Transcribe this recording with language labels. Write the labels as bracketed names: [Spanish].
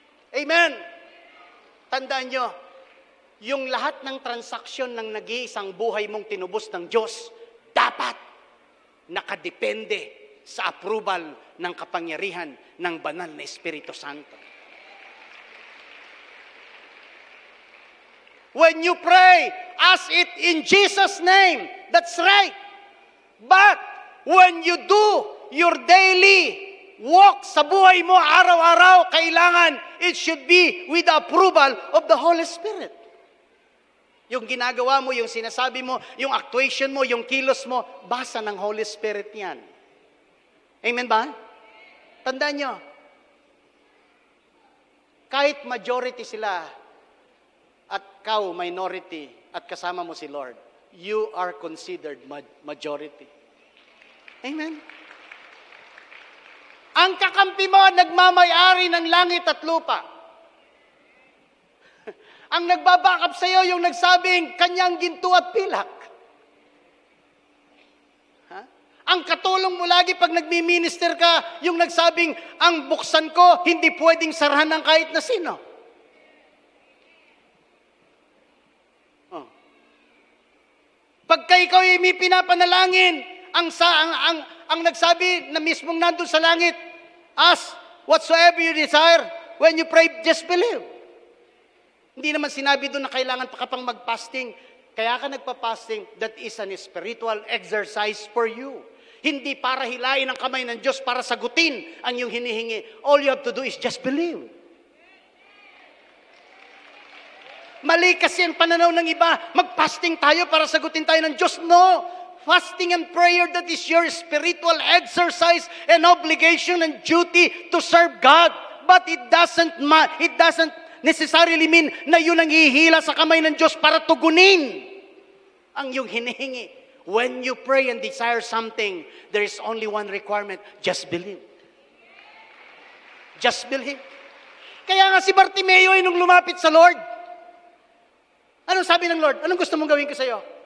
[Filipino] Amen. Tandaan nyo, yung lahat ng transaksyon ng nag-iisang buhay mong tinubos ng Diyos, dapat nakadepende sa approval ng kapangyarihan ng banal na Espiritu Santo. [English] When you pray, ask it in Jesus' name. That's right. But when you do your daily walk [Filipino] sa buhay mo araw-araw, kailangan [English] it should be with the approval of the Holy Spirit. [Filipino] Yung ginagawa mo, yung sinasabi mo, yung actuation mo, yung kilos mo, basa ng Holy Spirit yan. Amen ba? Tandaan nyo, kahit majority sila, at kau minority, at kasama mo si Lord, [English] you are considered majority. Amen? [Filipino] Ang kakampi mo, nagmamayari ng langit at lupa. Ang nagbabakap sa iyo, yung nagsabing, kanyang ginto at pilak. Ang katulong mo lagi pag nagmi-minister ka, yung nagsabing, ang buksan ko, hindi pwedeng sarahan ng kahit na sino. Pagka ikaw ay may pinapanalangin, ang nagsabi na mismong nandun sa langit, [English] ask whatsoever you desire, when you pray, just believe. [Filipino] Hindi naman sinabi doon na kailangan pa ka pang mag-fasting. Kaya ka nagpa-fasting, [English] that is an spiritual exercise for you. [Filipino] Hindi para hilain ang kamay ng Diyos para sagutin ang iyong hinihingi. [English] All you have to do is just believe. [Filipino] Mali kasi ang pananaw ng iba, mag-fasting tayo para sagutin tayo ng Diyos. [English] No! Fasting and prayer, that is your spiritual exercise and obligation and duty to serve God. But it doesn't necessarily mean [Filipino] na yun ang ihila sa kamay ng Diyos para tugunin ang iyong hinihingi. [English] When you pray and desire something, there is only one requirement, just believe. Just believe. [Filipino] Kaya nga si Bartimeo ay nung lumapit sa Lord, anong sabi ng Lord? Anong gusto mong gawin ko sa iyo?